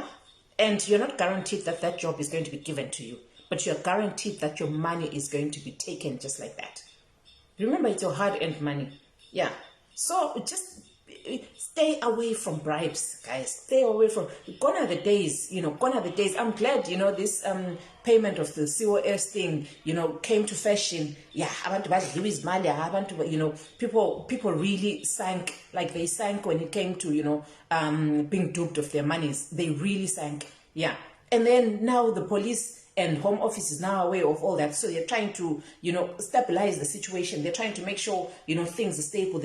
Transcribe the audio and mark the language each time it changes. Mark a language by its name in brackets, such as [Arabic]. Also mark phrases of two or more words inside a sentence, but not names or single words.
[English] And you're not guaranteed that that job is going to be given to you, but you're guaranteed that your money is going to be taken just like that. Remember, it's your hard-earned money. Yeah. So just stay away from bribes, guys. Stay away from. Gone are the days, gone are the days. I'm glad, this payment of the COS thing, came to fashion. Yeah, [Zulu] abantu badliwa izimali, abantu, [English] people really sank, like they sank when it came to, being duped of their monies. They really sank. Yeah. And then now the police and Home Office is now aware of all that. So they're trying to, stabilize the situation. They're trying to make sure, things are stable.